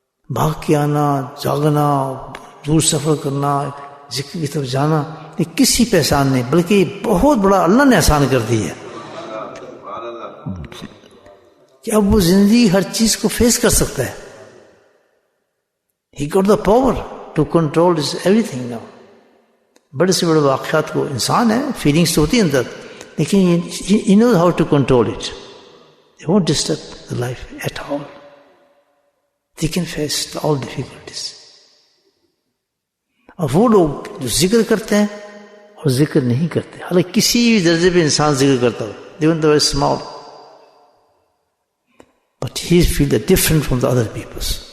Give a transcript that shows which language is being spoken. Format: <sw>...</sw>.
<ur>بھاگ کے آنا، جاگنا، دور سفر کرنا، ذکر کی طرف جانا، یہ کسی پہ احسان نہیں، بلکہ یہ بہت بڑا اللہ نے احسان کر دی ہے کہ اب وہ زندگی ہر چیز کو فیس کر سکتا ہے۔</ur> <en>He got the power to control everything now.</en> <ur>بڑے سے بڑے واقعات کو، انسان ہے، فیلنگس تو ہوتی ہیں اندر، لیکن</ur> <en>he knows how to control it. They won't disturb the life at all. They can face all difficulties.</en> <ur>اور وہ لوگ جو ذکر کرتے ہیں اور ذکر نہیں کرتے، حالانکہ کسی بھی درجے پہ انسان ذکر کرتا ہو،</ur> <en>even though it's small, but he feels different from the other peoples.</en>